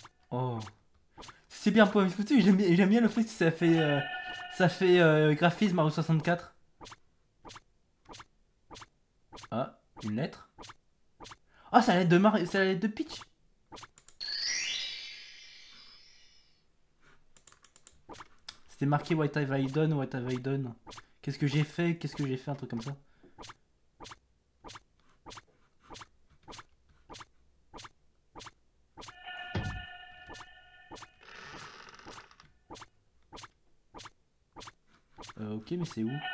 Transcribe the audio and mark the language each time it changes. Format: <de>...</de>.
<fr>Oh. C'est bien pour foutu, j'aime bien le fait que ça fait graphisme Mario 64. Ah, une lettre. Ah, c'est la lettre de Mario, c'est la lettre de Peach. C'était marqué</fr> <en>What have I done, what have I done.</en> <fr>Qu'est-ce que j'ai fait, un truc comme ça. Ok, mais c'est où?</fr>